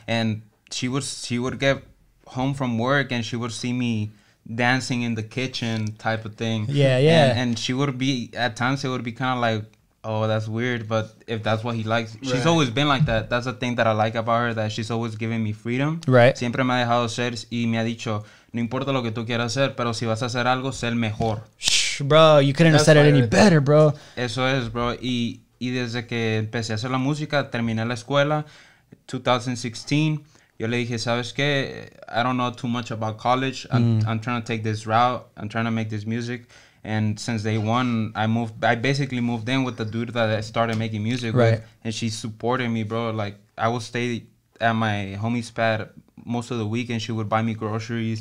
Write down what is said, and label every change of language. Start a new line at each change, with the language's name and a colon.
English: And she would get home from work and she would see me dancing in the kitchen type of thing. Yeah. And she would be, at times it would be kind of like, oh, that's weird, but if that's what he likes, she's always been like that. That's the thing that I like about her, that she's always giving me freedom. Right.
Spanish: Siempre me ha dejado ser y me ha dicho, no importa lo que tú quieras hacer, pero si vas a hacer algo, sé el mejor.
English: Bro, you couldn't have said it any better, bro.
Spanish: Eso es, bro. Y desde que empecé a hacer la música, terminé la escuela, 2016, yo le dije, ¿sabes qué?
English: I don't know too much about college. I'm trying to take this route. I'm trying to make this music. And since day one, I basically moved in with the dude that I started making music with. And she supported me, bro. Like, I would stay at my homie's pad most of the week, and she would buy me groceries.